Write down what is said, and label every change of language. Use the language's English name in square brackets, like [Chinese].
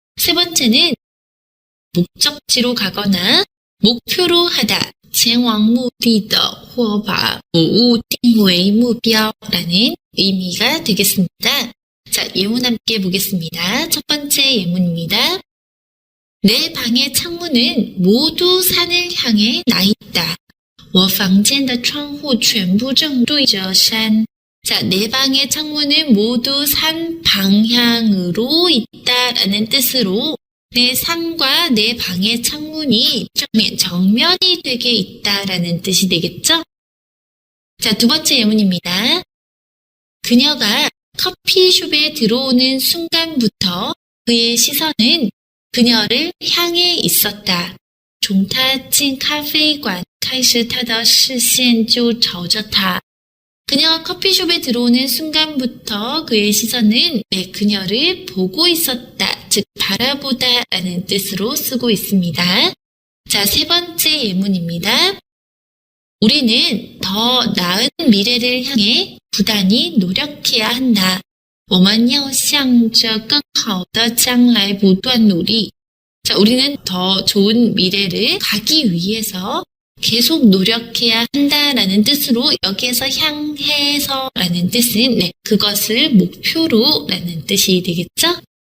[Korean] 세 번째는 목적지로 가거나 목표로 하다, 前往目的的或把某物定为目标 라는 의미가 되겠습니다. 자, 예문 함께 보겠습니다. 첫 번째 예문입니다. 내 방의 창문은 모두 산을 향해 나 있다. [Chinese] 我房间的窗户全部正对着山. [Korean] 자, 내 방의 창문은 모두 산 방향으로 있다라는 뜻으로 내 산과 내 방의 창문이 정면이 되게 있다라는 뜻이 되겠죠? 자, 두 번째 예문입니다. 그녀가 커피숍에 들어오는 순간부터 그의 시선은 그녀를 향해 있었다. [Chinese] 从他进咖啡馆开始他的视线就朝着他. [Korean] 그녀가 커피숍에 들어오는 순간부터 그의 시선은 그녀를 보고 있었다, 즉 바라보다 라는 뜻으로 쓰고 있습니다. 자, 세 번째 예문입니다. 우리는 더 나은 미래를 향해 부단히 노력해야 한다. [Chinese] 我们要向着更好的将来不断努力. [Korean] 자, 우리는 더 좋은 미래를 가기 위해서 계속 노력해야 한다라는 뜻으로 여기에서 향해서라는 뜻은 그것을 목표로라는 뜻이 되겠죠?